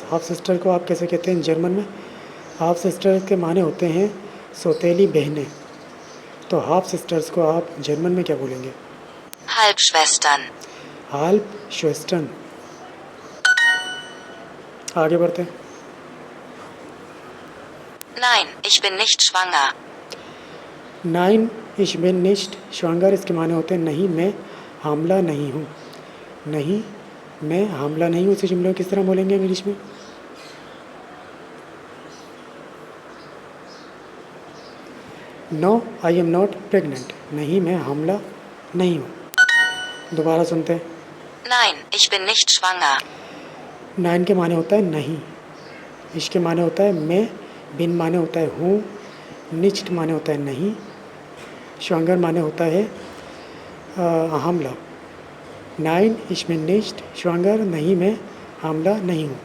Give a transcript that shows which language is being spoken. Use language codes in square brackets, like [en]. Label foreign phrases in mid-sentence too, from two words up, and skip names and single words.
[en] half sister [hi] को आप कैसे कहते हैं जर्मन में? [en] half sister [hi] के माने होते हैं सौतेली बहनें, तो [en] half sisters [hi] को आप जर्मन में क्या बोलेंगे? [de] Halbschwestern. Halbschwestern. [hi] आगे बढ़ते हैं। [de] Nein, ich bin nicht schwanger. Nein ich bin nicht schwanger, [hi] इसके माने होते हैं नहीं मैं हामला नहीं हूँ। नहीं मैं हामला नहीं हूँ, इसे जुमले को किस तरह बोलेंगे इंग्लिश में? [en] No I am not pregnant, [hi] नहीं मैं हामला नहीं हूँ। दोबारा सुनते हैं। [de] Nein, ich bin nicht schwanger. [hi] नाइन के माने होता है नहीं, इश के माने होता है मैं, बिन माने होता है हूँ, निश्ट माने होता है नहीं, श्वांगर माने होता है हामला। [de] Nein ich bin nicht schwanger, [hi] नहीं मैं हामला नहीं हूँ।